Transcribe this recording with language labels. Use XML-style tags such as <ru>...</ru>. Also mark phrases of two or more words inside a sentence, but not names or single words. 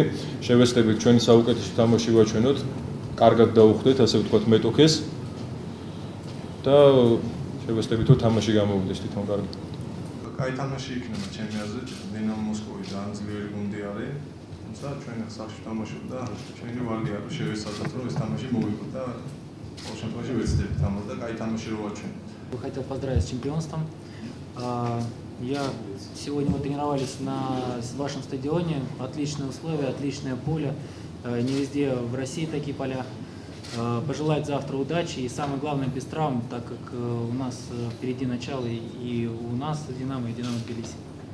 <ka>შევეცდებით ჩვენი საუკეთესო თამაში ვაჩვენოთ, კარგად დავუხდეთ, ასე ვთქვათ, მეტოქეს და შევეცდებით რომ თამაში გამოვიდეს თვითონ კარგად. კაი თამაში იქნება ჩემი აზრით, დინამო მოსკოვი ძალიან ძლიერი გუნდი არის, თუმცა ჩვენ სახში თამაშობ და ჩვენი ვალია რომ შევეცადოთ რომ ეს თამაში მოვიგოთ და ყოველ შემთხვევაში ვეცდებით ამას და კაი თამაში რომ ვაჩვენოთ.</ka> <ru>Хотел поздравить с чемпионством. Сегодня мы тренировались на вашем стадионе. Отличные условия, отличное поле. Не везде в России такие поля. Пожелать завтра удачи и самое главное без травм, так как у нас впереди начало и у нас Динамо, и Динамо Тбилиси.</ru>